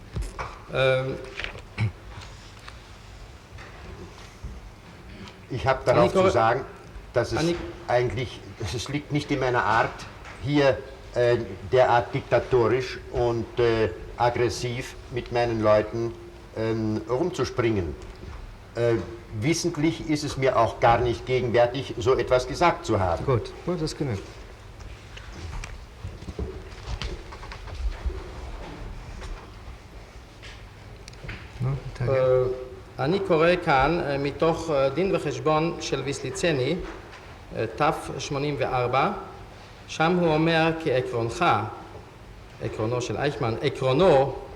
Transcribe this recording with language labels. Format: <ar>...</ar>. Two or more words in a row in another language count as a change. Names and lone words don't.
<de>Ich habe darauf zu sagen, dass es liegt nicht in meiner Art, hier derart diktatorisch und aggressiv mit meinen Leuten rumzuspringen. Wissentlich ist es mir auch gar nicht gegenwärtig, so etwas gesagt zu haben. Gut, das ist genug.</de> <he>אני קורא כאן מתוך דין וחשבון של ויסליצני, תף 84, שם הוא אומר כעקרונך, עקרונו של אייכמן, עקרונו,</he>